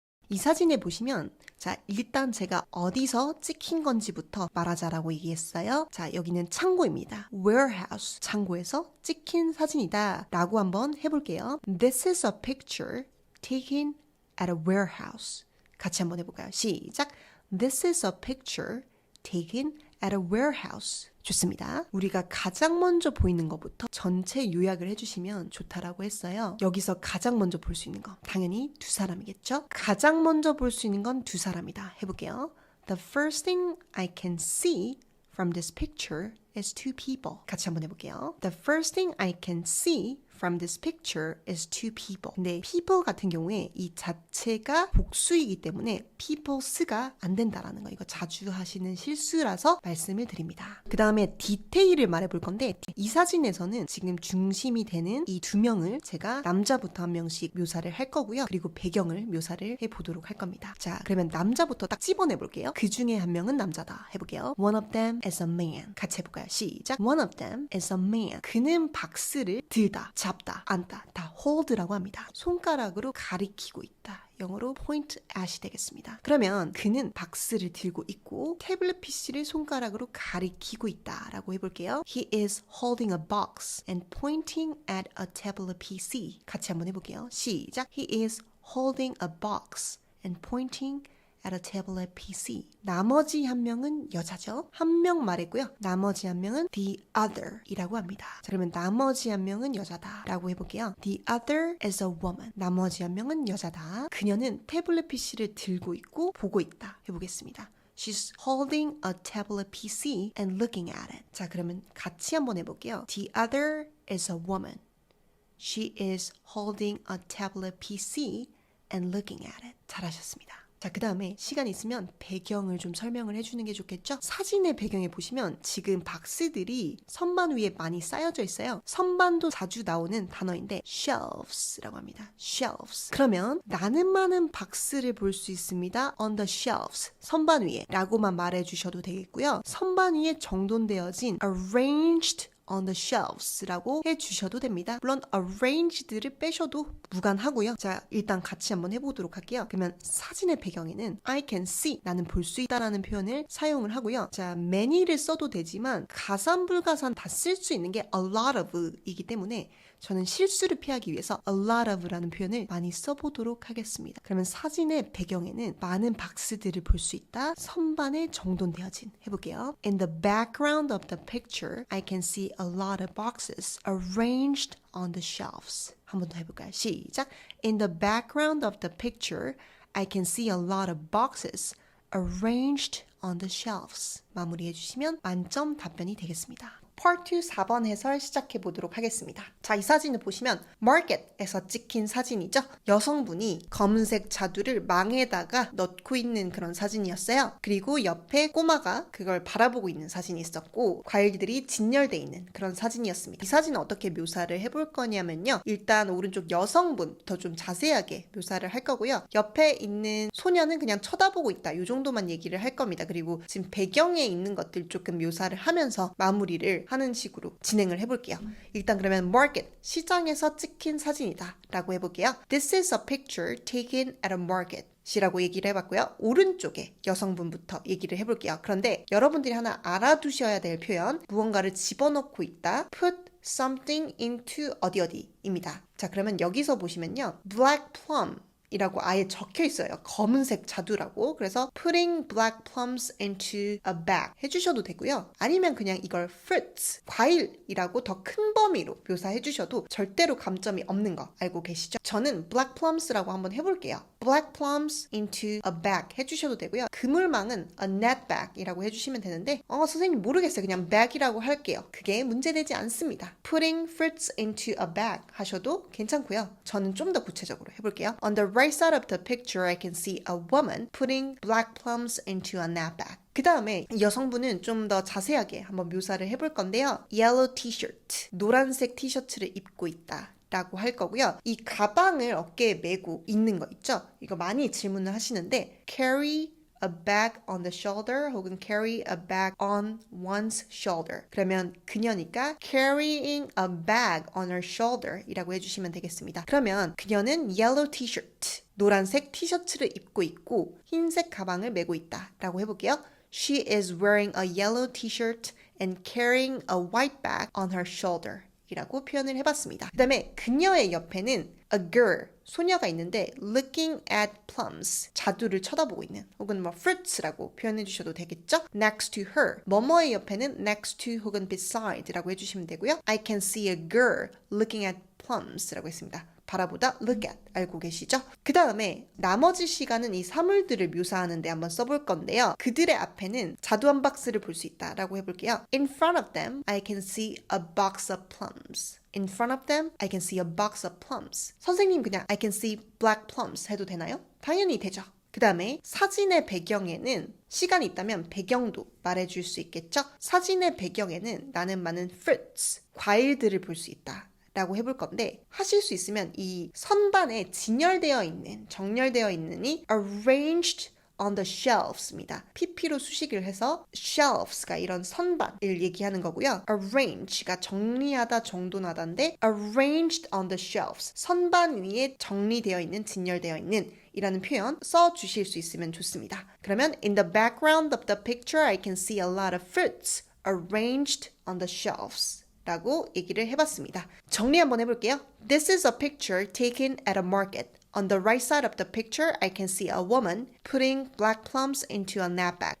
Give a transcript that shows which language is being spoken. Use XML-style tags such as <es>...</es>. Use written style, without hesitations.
<ko>이 사진에 보시면 자 일단 제가 어디서 찍힌 건지부터 말하자라고 얘기했어요. 자 여기는 창고입니다. warehouse 창고에서 찍힌 사진이다 라고 한번 해볼게요.</ko> <en>This is a picture taken at a warehouse.</en> <ko>같이 한번 해볼까요? 시작.</ko> <en>This is a picture taken at a warehouse.</en> <ko>좋습니다. 우리가 가장 먼저 보이는 것부터 전체 요약을 해주시면 좋다라고 했어요. 여기서 가장 먼저 볼 수 있는 거 당연히 두 사람이겠죠? 가장 먼저 볼 수 있는 건 두 사람이다. 해볼게요.</ko> <en>The first thing I can see from this picture is two people.</en> <ko>같이 한번 해볼게요.</ko> <en>The first thing I can see from this picture is two people.</en> <ko>근데 people 같은 경우에 이 자체가 복수이기 때문에 peoples가 안 된다라는 거. 이거 자주 하시는 실수라서 말씀을 드립니다. 그 다음에 디테일을 말해볼 건데 이 사진에서는 지금 중심이 되는 이 두 명을 제가 남자부터 한 명씩 묘사를 할 거고요. 그리고 배경을 묘사를 해보도록 할 겁니다. 자, 그러면 남자부터 딱 집어내볼게요. 그 중에 한 명은 남자다. 해볼게요.</ko> <en>One of them is a man.</en> <ko>같이 해볼까요? 시작.</ko> <en>One of them is a man.</en> <ko>그는 박스를 들다, 잡다, 안다, 다 hold라고 합니다. 손가락으로 가리키고 있다. 영어로 point at이 되겠습니다. 그러면 그는 박스를 들고 있고 태블릿 PC를 손가락으로 가리키고 있다라고 해볼게요.</ko> <en>He is holding a box and pointing at a tablet PC.</en> <ko>같이 한번 해볼게요. 시작.</ko> <en>He is holding a box and pointing at a tablet PC.</en> <ko>나머지 한 명은 여자죠. 한 명 말했고요. 나머지 한 명은 the other 이라고 합니다. 자, 그러면 나머지 한 명은 여자다 라고 해볼게요.</ko> <en>The other is a woman.</en> <ko>나머지 한 명은 여자다. 그녀는 태블릿 PC를 들고 있고 보고 있다. 해보겠습니다.</ko> <en>She's holding a tablet PC and looking at it.</en> <ko>자, 그러면 같이 한번 해볼게요.</ko> <en>The other is a woman. She is holding a tablet PC and looking at it.</en> <ko>잘하셨습니다. 자, 그 다음에 시간 있으면 배경을 좀 설명을 해주는 게 좋겠죠? 사진의 배경에 보시면 지금 박스들이 선반 위에 많이 쌓여져 있어요. 선반도 자주 나오는 단어인데 shelves라고 합니다.</ko> <en>shelves.</en> <ko>그러면 나는 많은 박스를 볼 수 있습니다.</ko> <en>on the shelves.</en> <ko>선반 위에 라고만 말해주셔도 되겠고요. 선반 위에 정돈되어진</ko> <en>arranged on the shelves</en> <ko>라고 해주셔도 됩니다. 물론 arranged를 빼셔도 무관하고요. 자, 일단 같이 한번 해보도록 할게요. 그러면 사진의 배경에는</ko> <en>I can see,</en> <ko>나는 볼 수 있다라는 표현을 사용을 하고요. 자, many를 써도 되지만 가산 불가산 다 쓸 수 있는 게 a lot of 이기 때문에 저는 실수를 피하기 위해서 a lot of라는 표현을 많이 써보도록 하겠습니다. 그러면 사진의 배경에는 많은 박스들을 볼 수 있다. 선반에 정돈되어진. 해볼게요.</ko> <en>In the background of the picture, I can see a lot of boxes arranged on the shelves.</en> <ko>한 번 더 해볼까요? 시작.</ko> <en>In the background of the picture, I can see a lot of boxes arranged on the shelves.</en> <ko>마무리해 주시면 만점 답변이 되겠습니다. Part 2 4번 해설 시작해 보도록 하겠습니다. 자, 이 사진을 보시면 Market에서 찍힌 사진이죠. 여성분이 검은색 자두를 망에다가 넣고 있는 그런 사진이었어요. 그리고 옆에 꼬마가 그걸 바라보고 있는 사진이 있었고 과일들이 진열되어 있는 그런 사진이었습니다. 이 사진은 어떻게 묘사를 해볼 거냐면요. 일단 오른쪽 여성분부터 좀 자세하게 묘사를 할 거고요. 옆에 있는 소녀는 그냥 쳐다보고 있다. 이 정도만 얘기를 할 겁니다. 그리고 지금 배경에 있는 것들 조금 묘사를 하면서 마무리를 하는 식으로 진행을 해볼게요. 일단 그러면 market, 시장에서 찍힌 사진이다 라고 해볼게요.</ko> <en>This is a picture taken at a market.</en> <ko>이라고 얘기를 해봤고요. 오른쪽에 여성분부터 얘기를 해볼게요. 그런데 여러분들이 하나 알아두셔야 될 표현, 무언가를 집어넣고 있다.</ko> <en>Put something into</en> <ko>어디어디입니다. 자, 그러면 여기서 보시면요. Black plum 이라고 아예 적혀 있어요. 검은색 자두라고. 그래서</ko> <en>putting black plums into a bag</en> <ko>해주셔도 되고요. 아니면 그냥 이걸 fruits, 과일이라고 더 큰 범위로 묘사해 주셔도 절대로 감점이 없는 거 알고 계시죠? 저는 black plums라고 한번 해볼게요.</ko> <en>black plums into a bag</en> <ko>해주셔도 되고요. 그물망은</ko> <en>a net bag</en> <ko>이라고 해주시면 되는데 선생님 모르겠어요. 그냥 bag이라고 할게요. 그게 문제되지 않습니다.</ko> <en>putting fruits into a bag</en> <ko>하셔도 괜찮고요. 저는 좀 더 구체적으로 해볼게요.</ko> <en>On the right side of the picture, I can see a woman putting black plums into a net bag.</en> <ko>그 다음에 여성분은 좀 더 자세하게 한번 묘사를 해볼 건데요.</ko> <en>Yellow t-shirt,</en> <ko>노란색 티셔츠를 입고 있다. 라고 할 거고요. 이 가방을 어깨에 메고 있는 거 있죠? 이거 많이 질문을 하시는데</ko> <en>carry a bag on the shoulder</en> <ko>혹은</ko> <en>carry a bag on one's shoulder.</en> <ko>그러면 그녀니까</ko> <en>carrying a bag on her shoulder</en> <ko>이라고 해주시면 되겠습니다. 그러면 그녀는</ko> <en>yellow t-shirt,</en> <ko>노란색 티셔츠를 입고 있고 흰색 가방을 메고 있다 라고 해볼게요.</ko> <en>She is wearing a yellow t-shirt and carrying a white bag on her shoulder.</en> <ko>이라고 표현을 해봤습니다. 그 다음에 그녀의 옆에는 a girl, 소녀가 있는데</ko> <en>looking at plums,</en> <ko>자두를 쳐다보고 있는 혹은 뭐 fruits라고 표현해 주셔도 되겠죠?</ko> <en>next to her,</en> <ko>뭐뭐의 옆에는 next to 혹은 beside라고 해주시면 되고요.</ko> <en>I can see a girl looking at plums</en> <ko>라고 했습니다. 바라보다 look at 알고 계시죠? 그 다음에 나머지 시간은 이 사물들을 묘사하는데 한번 써볼 건데요. 그들의 앞에는 자두 한 박스를 볼 수 있다라고 해볼게요.</ko> <en>In front of them, I can see a box of plums. In front of them, I can see a box of plums.</en> <ko>선생님 그냥</ko> <en>I can see black plums</en> <ko>해도 되나요? 당연히 되죠. 그 다음에 사진의 배경에는 시간이 있다면 배경도 말해줄 수 있겠죠? 사진의 배경에는 나는 많은 fruits, 과일들을 볼 수 있다. 라고 해볼 건데 하실 수 있으면 이 선반에 진열되어 있는 정렬되어 있는 이</ko> <en>arranged on the shelves</en> <ko>입니다. PP로 수식을 해서 shelves가 이런 선반을 얘기하는 거고요. arrange가 정리하다 정돈하다인데</ko> <en>arranged on the shelves</en> <ko>선반 위에 정리되어 있는 진열되어 있는 이라는 표현 써주실 수 있으면 좋습니다.</ko> <en>그러면 in the background of the picture I can see a lot of fruits arranged on the shelves</en> <ko>라고 얘기를 해봤습니다. 정리 한번 해볼게요.</ko> <en>This is a picture taken at a market. On the right side of the picture, I can see a woman putting black plums into a knapsack.</en>